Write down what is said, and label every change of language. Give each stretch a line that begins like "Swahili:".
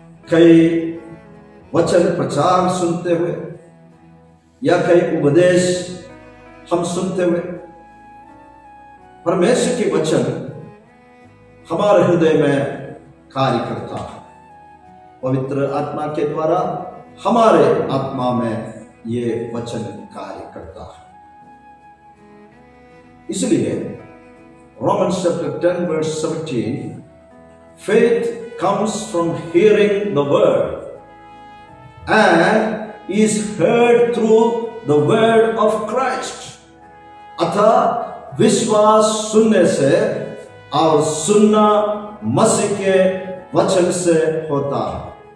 Hindi: कई वचन प्रचार सुनते हुए या कई उपदेश हम सुनते हुए परमेश्वर के वचन हमारे हृदय में कार्य करता है। पवित्र आत्मा के द्वारा हमारे आत्मा में ये वचन कार्य करता है।
English: इसलिए Romans chapter 10 verse 17, faith comes from hearing the word and is heard through the word of Christ.
Hindi: अतः विश्वास सुनने से और सुनना मसीह के वचन से होता है।